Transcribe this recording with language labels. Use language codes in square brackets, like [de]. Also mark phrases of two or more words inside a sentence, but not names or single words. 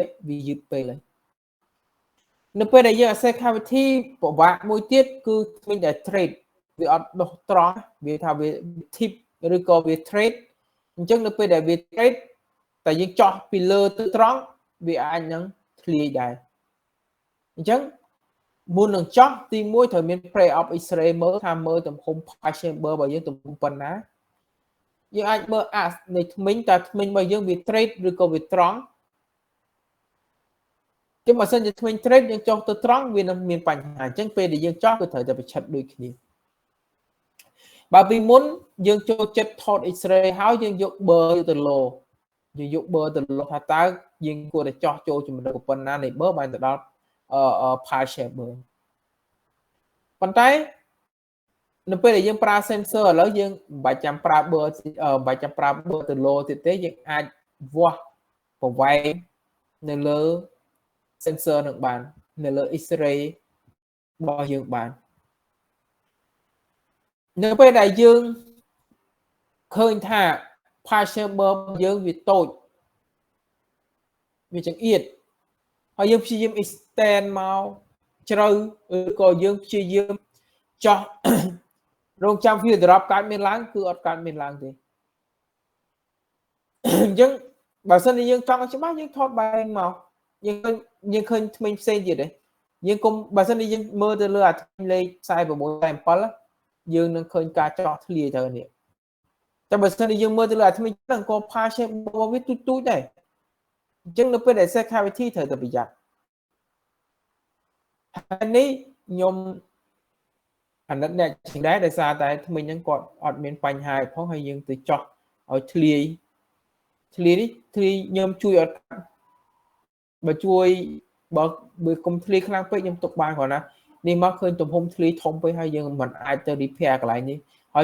[km] យឺតពេកហើយនៅពេលដែលយើង [en] access cavity [km] ពិបាកមួយទៀតគឺធ្មេញដែល trade វាអត់ដុះត្រង់វាថាវា tip ឬក៏វា trade អញ្ចឹងនៅពេលដែលវា trade តែយើងចោះពីលើទៅត្រង់វាអាចនឹងធ្លាយដែរអញ្ចឹងមុននឹងចោះទី1ត្រូវមាន [en] pre-op X-ray [km] មើលថាមើលទំហំ [en] pulse chamber [km] របស់យើងទំហំប៉ុណ្ណាយើងអាចមើលនៃធ្មេញតើធ្មេញរបស់យើងវា trade ឬក៏វាត្រង់ ចឹងបើសិនជាធ្មេញ trade យើងចុះទៅត្រង់វានឹងមានបញ្ហាអញ្ចឹងពេលដែលយើងចោះគឺត្រូវតែប្រឆិតដូចគ្នាបើ ពីមុនយើងចូលចិត្តថត X-ray ហើយយើងយក burr ទៅលោយើងយក burr ទៅលោថាតើយើងគួរតែចោះចូលជំរឿប៉ុណ្ណានៃ burr បានទៅដល់ [en] pulse chamber [km] ប៉ុន្តែនៅពេលដែលយើងប្រើ sensor ឥឡូវយើងមិនបាច់ចាំប្រើ burr មិនបាច់ចាំប្រើ burr ទៅលោទៀតទេយើងអាចវាស់ប្រវែងនៅលើ sensor នឹងបាននៅលើ X-ray របស់យើងបាន នៅពេលដែលយើងឃើញថា [en] pulse chamber [km] យើងវាតូចវាចង្អៀតហើយយើងព្យាយាម extend មកជ្រៅឬក៏យើងព្យាយាមចោះរងចាំ [en] field drop [km] កើតមានឡើងគឺអត់កើតមានឡើងទេ អញ្ចឹងបើសិនជាយើងចង់ច្បាស់យើងថតបែរមកយើងឃើញធ្មេញផ្សេងទៀតទេយើងគុំបើសិនជាយើងមើលទៅលើអាធ្មេញលេខ46-47យើងនឹងឃើញការចោះធ្លាយទៅនេះតែបើសិនជាយើងមើលទៅលើអាធ្មេញហ្នឹងក៏ [en] pulse chamber [km] របស់វាទូចដែរអញ្ចឹងនៅពេលដែល [en] access cavity [km] ត្រូវតែប្រយ័ត្ន ហើយនេះខ្ញុំអាណិតអ្នកជាងដែរដោយសារតែធ្មេញហ្នឹងគាត់អត់មានបញ្ហាផងហើយយើងទៅចោះឲ្យធ្លាយនេះខ្ញុំជួយអត់បើជួយកុំធ្លាយខ្លាំងពេកខ្ញុំទុកបានគ្រាន់ណានេះមកឃើញទំហំធ្លាយធំពេកហើយយើងមិនអាចទៅ repair កន្លែងនេះហើយ